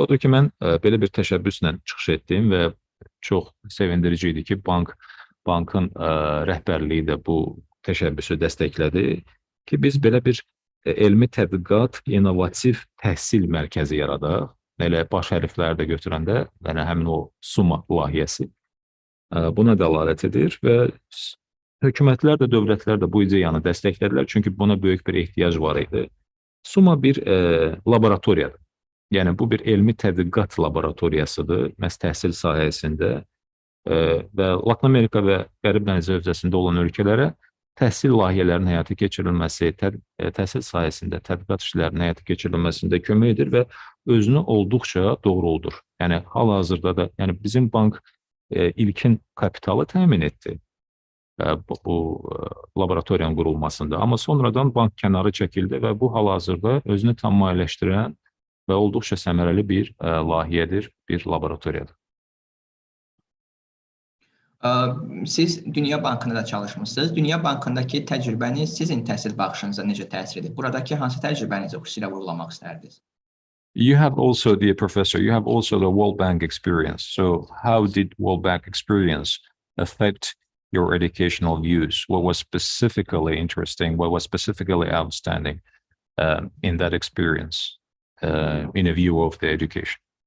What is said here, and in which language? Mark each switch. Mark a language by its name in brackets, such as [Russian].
[Azerbaijani] Odur ki, mən belə bir təşəbbüslə çıxış etdim və çox sevindirici idi ki, bankın rəhbərliyi də bu təşəbbüsü dəstəklədi ki, biz belə bir elmi tədqiqat, innovativ təhsil mərkəzi yaradaq. Elə baş hərfləri də götürəndə, yəni həmin o SUMA layihəsi buna dəlalət edir və hökumətlər də, dövlətlər də bu ideyanı dəstəklədilər, çünki buna böyük bir ehtiyac var idi. SUMA bir laboratoriyadır. Yəni, bu bir elmi tədqiqat laboratoriyasıdır, məhz təhsil sahəsində və Latin Amerika və Qərib dənizi hövzəsində olan ölkələrə təhsil layihələrinin həyata keçirilməsi, təhsil sahəsində tədqiqat işlərinin həyata keçirilməsində kömək edir və özünü olduqca doğruldur. Yəni, hal-hazırda da bizim bank ilkin kapitalı təmin etdi bu laboratoriyanın qurulmasında. Amma sonradan bank kənarı çəkildi və bu hal-hazırda özünü tam maliyyələşdirən və olduqca səmərəli bir layihədir, bir laboratoriyadır. Siz Dünya Bankında da çalışmışsınız. Dünya Bankındakı təcrübəniz sizin təhsil baxışınıza necə təsir edib? Buradakı hansı təcrübənizi xüsusilə vurğulamaq istərdiniz? [English] You have also, dear professor, you have also the World Bank experience. So how did World Bank experience affect your educational views? What was specifically interesting? What was specifically outstanding in that experience in a view of the education?